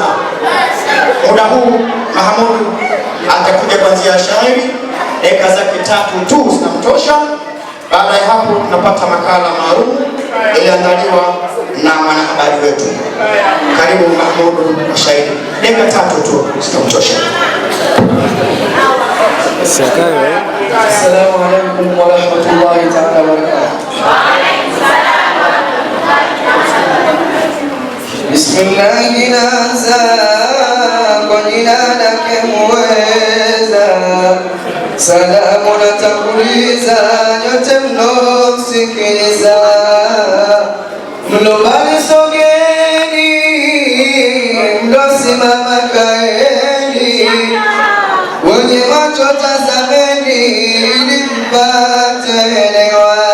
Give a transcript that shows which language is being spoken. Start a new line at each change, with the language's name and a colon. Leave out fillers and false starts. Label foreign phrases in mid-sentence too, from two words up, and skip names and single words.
Swahili: Muda huu Mahamudu atakuja kuanzia shairi, dakika zake 3 tu zinamtosha. Baada ya hapo tunapata makala maalum iliandaliwa na mwanahabari wetu. Karibu Mahamudu, shairi, dakika 3 tu zinamtosha.
Arabic: السلام عليكم ورحمة الله تعالى وبركاته.
Swahili: Bismillahi naanza kwa jina lake muweza, salamu natanguliza nyote mnaosikiliza, mlobali sogeni, mlosimama kaeni, wenye macho tazameni ili mpate elewa.